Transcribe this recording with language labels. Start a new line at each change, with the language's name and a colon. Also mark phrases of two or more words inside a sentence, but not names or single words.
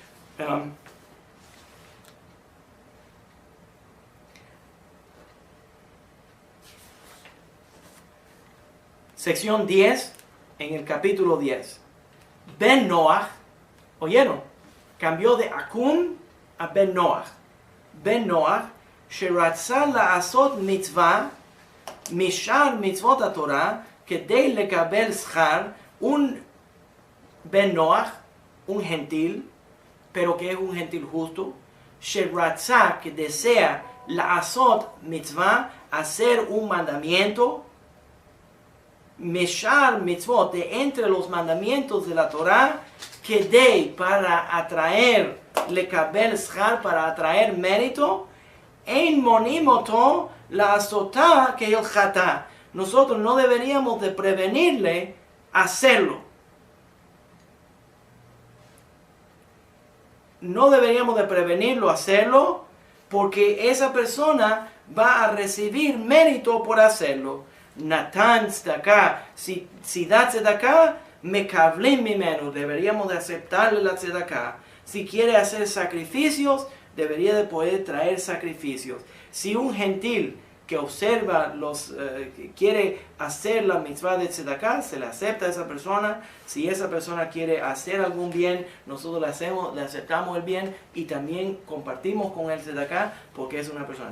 Spanish: Sección 10, en el capítulo 10. Ben Noach, ¿oyeron? Cambió de Akum a Ben Noach.
Hebrew: Ben Noach, שרצה לעשות מצווה משאר מצוות התורה כדי לקבל שכר, un Ben Noach,
Spanish: un gentil, pero que es un gentil justo, שרצה, que desea
Hebrew: לעשות מצווה,
Spanish: hacer un mandamiento,
Hebrew: משאר מצוות,
Spanish: de entre los mandamientos de la Torah, כדי, para atraer,
Hebrew: לקבל שכר,
Spanish: para atraer mérito,
Hebrew: אין מונעין אותו לעשותה כהלכתה.
Spanish: Nosotros no deberíamos de prevenirle hacerlo. No deberíamos de prevenirlo hacerlo porque esa persona va a recibir mérito por hacerlo.
Hebrew: נתן צדקה,
Spanish: si da tzedakah,
Hebrew: מקבלים ממנו,
Spanish: deberíamos de aceptarle la tzedakah. Si quiere hacer sacrificios, debería de poder traer sacrificios. Si un gentil que observa quiere hacer la mitzvah de tzedakah, se le acepta a esa persona. Si esa persona quiere hacer algún bien, nosotros le aceptamos el bien y también compartimos con el tzedakah porque es una persona.